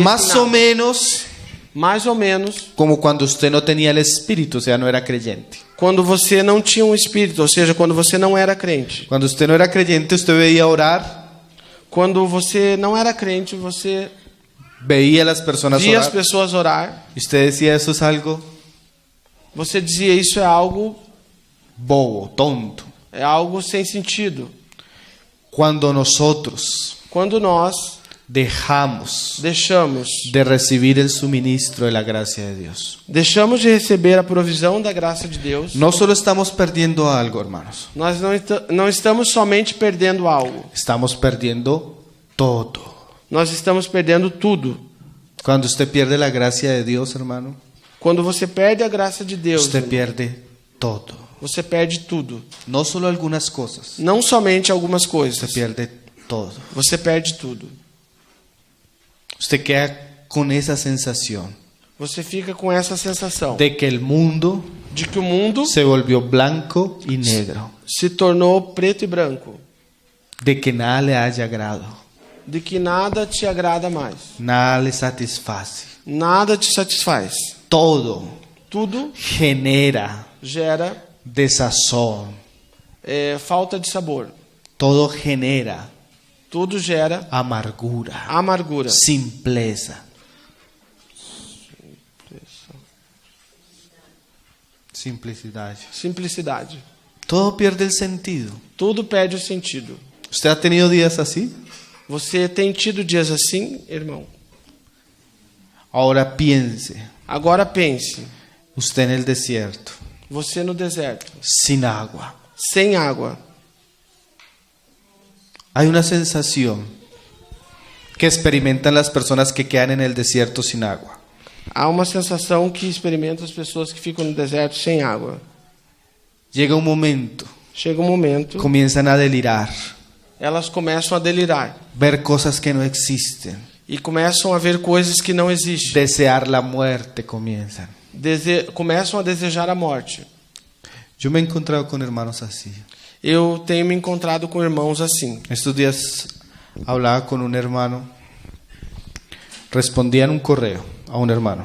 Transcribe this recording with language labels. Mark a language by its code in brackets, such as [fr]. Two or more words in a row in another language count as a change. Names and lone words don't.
[es] Más [pt] em nada. [es] o menos [pt] Mais ou menos [es] como cuando usted no tenía el Espíritu, o sea, no era creyente. [pt] quando você não tinha um espírito, ou seja, quando você não era crente. [es] Cuando usted no era creyente, usted veía orar, [pt] Quando você não era crente, você [es] veía a las personas [pt] via as [es] orar. [pt] pessoas orar, [es] Y usted decía, eso es algo [pt] você dizia isso é algo [es] tonto. [pt] sem sentido. [es] Cuando nosotros [pt] Quando nós deixamos deixamos [es] de recibir el suministro de la gracia de Dios, [pt] de receber a provisão da graça de Deus, [es] no solo estamos perdiendo algo, hermanos, [pt] nós não estamos somente perdendo algo, [es] estamos perdiendo todo. [pt] nós estamos perdendo tudo. [es] Cuando usted pierde la gracia de Dios, hermano, [pt] Quando você perde a graça de Deus, [es] usted pierde todo. [pt] você perde tudo. [es] No solo algunas cosas, [pt] Não somente algumas [es] usted [pt] coisas, [es] pierde todo. [pt] você perde tudo. [es] Usted queda con esa sensación [pt] Você fica com essa sensação [es] de que el mundo [pt] de que o mundo [es] se volvió blanco y negro, [pt] se tornou preto e branco, [es] de que nada le haya agrado, [pt] de que nada te agrada mais, [es] nada le satisface. [pt] nada te satisfaz. [es] Todo [pt] Tudo [es] genera [pt] gera [es] desazón, [pt] falta de sabor. [es] todo genera [pt] Tudo gera [es] amargura, [pt] amargura, [es] simpleza. [pt] simplicidade. [es] Todo pierde el sentido. [pt] Tudo perde o sentido. [es] ¿Usted ha tenido días así? [pt] Você tem tido dias assim, irmão? [es] Ahora piense, [pt] Agora pense, [es] usted en el desierto, [pt] você no deserto, [es] sin agua. [pt] sem água. [es] Hay una sensación que experimentan las personas que quedan en el desierto sin agua. [pt] Há uma sensação que experimenta as pessoas que ficam no deserto sem água. [es] Llega un momento, [pt] Chega um momento, [es] comienzan a delirar, [pt] elas começam a delirar [es] ver cosas que no existen, [pt] e começam a ver coisas que não existem. [es] desear la muerte comienzan. [pt] Começam a desejar a morte. [es] Yo me he encontrado con hermanos así. [pt] Eu tenho me encontrado com irmãos assim. [es] Estos días hablaba con un hermano, respondía en un correo a un hermano